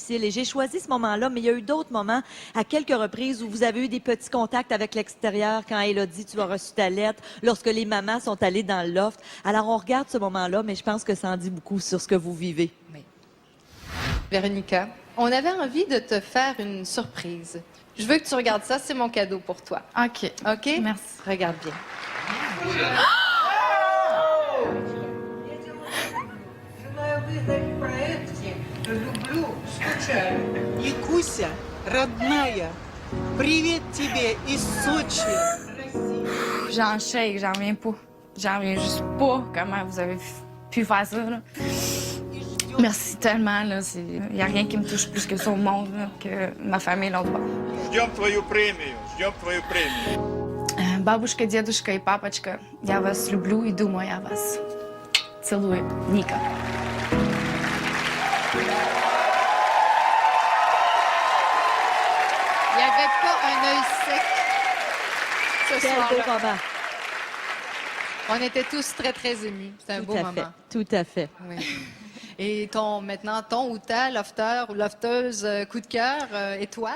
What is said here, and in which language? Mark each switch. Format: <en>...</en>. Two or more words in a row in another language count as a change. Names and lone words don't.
<fr>Et j'ai choisi ce moment-là, mais il y a eu d'autres moments, à quelques reprises, où vous avez eu des petits contacts avec l'extérieur, quand Élodie, tu as reçu ta lettre, lorsque les mamans sont allées dans le loft. Alors, on regarde ce moment-là, mais je pense que ça en dit beaucoup sur ce que vous vivez. Oui. Véronica, on avait envie de te faire une surprise. Je veux que tu regardes ça, c'est mon cadeau pour toi. OK. OK? Merci. Regarde bien.</fr> <ru>Якуся, родная, привет тебе из Сочи.</ru> <fr>J'en shake, j'en reviens pas. J'en reviens juste pas comment vous avez pu faire ça. Là. Merci tellement. Il n'y a rien qui me touche plus que ça au monde, là, que ma famille l'autre bord.</fr> <ru>Ждем твою премию, ждем твою премию. Бабушка, дедушка и папочка, я вас люблю и думаю о вас. Целую, Ника.</ru> <fr>Il n'y avait pas un œil sec ce Quel soir-là. beau moment. On était tous très, très émus. C'était un beau moment. Tout à fait. Oui. Et maintenant, ton ou ta lofteur ou lofteuse coup de cœur, étoile?</fr>